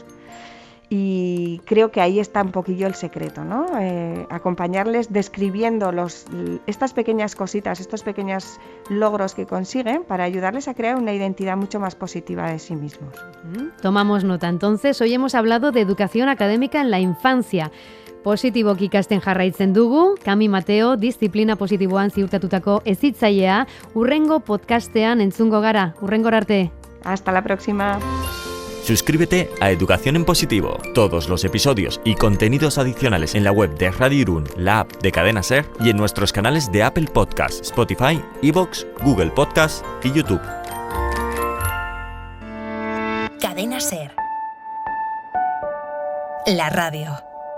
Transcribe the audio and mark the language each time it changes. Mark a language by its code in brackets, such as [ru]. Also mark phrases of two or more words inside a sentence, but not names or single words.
[es] Y creo que ahí está un poquillo el secreto, ¿no? Acompañarles describiendo estas pequeñas cositas, estos pequeños logros que consiguen, para ayudarles a crear una identidad mucho más positiva de sí mismos. Tomamos nota. Entonces, hoy hemos hablado de educación académica en la infancia. [eu] Positiboki ikasten jarraitzen dugu, Cami Mateo, disiplina positiboan ziurtatutako hezitzailea, hurrengo podcastean entzungo gara. Hurrengora arte. [es] Hasta la próxima. Suscríbete a Educación en Positivo. Todos los episodios y contenidos adicionales en la web de Radio Irún, la app de Cadena Ser y en nuestros canales de Apple Podcasts, Spotify, iVoox, Google Podcasts y YouTube. Cadena Ser. La radio.